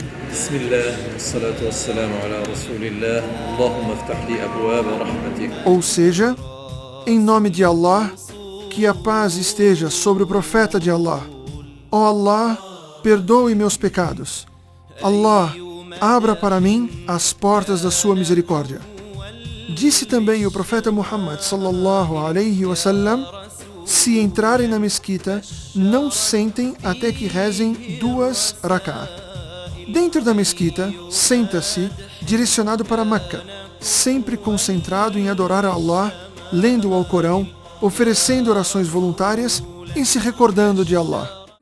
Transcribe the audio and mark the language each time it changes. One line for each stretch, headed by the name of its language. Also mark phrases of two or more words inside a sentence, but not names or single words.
Portuguese: ou seja, em nome de Allah, que a paz esteja sobre o profeta de Allah. Ó Allah, perdoe meus pecados. Allah, abra para mim as portas da sua misericórdia. Disse também o profeta Muhammad
Arabic: صلى الله عليه وسلم:
Portuguese: se entrarem na mesquita, não sentem até que rezem 2 rak'ah. Dentro da mesquita, senta-se direcionado para Meca, sempre concentrado em adorar a Allah, lendo o Alcorão, oferecendo orações voluntárias e se recordando de Allah.